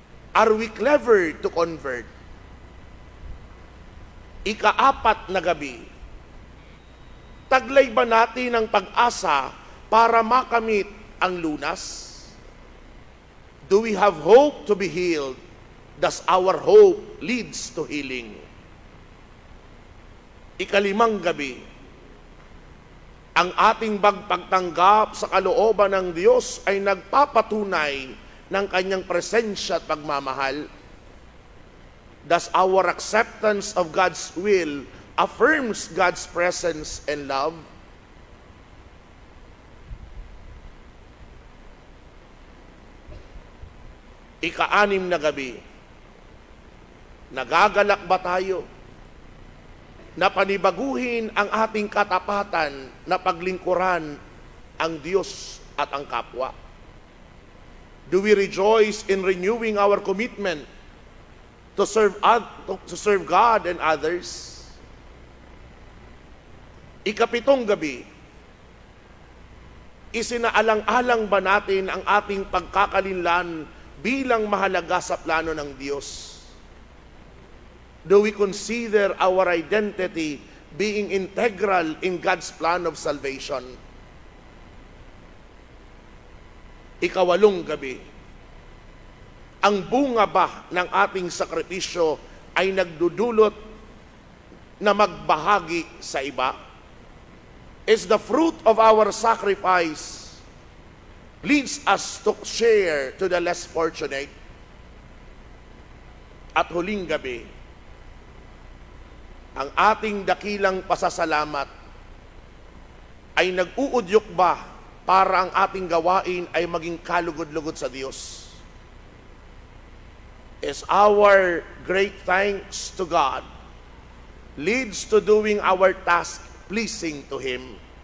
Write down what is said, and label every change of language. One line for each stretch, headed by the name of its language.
English: Are we clever to convert?
Filipino: Ika-4 na gabi, taglay ba natin ang pag-asa para makamit ang lunas?
English: Do we have hope to be healed? Does our hope leads to healing?
Filipino: Ika-5 gabi, ang ating pagtanggap sa kalooban ng Diyos ay nagpapatunay ng kanyang presensya at pagmamahal.
English: Does our acceptance of God's will affirms God's presence and love?
Filipino: Ika-6 na gabi, nagagalak ba tayo na panibaguhin ang ating katapatan na paglingkuran ang Diyos at ang kapwa?
English: Do we rejoice in renewing our commitment to serve God and others?
Filipino: Ika-7 gabi, isinaalang-alang ba natin ang ating pagkakalinlan bilang mahalaga sa plano ng Diyos?
English: Do we consider our identity being integral in God's plan of salvation?
Filipino: Ika-8 gabi, ang bunga ba ng ating sakripisyo ay nagdudulot na magbahagi sa iba?
English: Is the fruit of our sacrifice leads us to share to the less fortunate?
Filipino: At huling gabi, ang ating dakilang pasasalamat ay nag-uudyok ba para ang ating gawain ay maging kalugod-lugod sa Diyos?
English: Is our great thanks to God leads to doing our task pleasing to Him?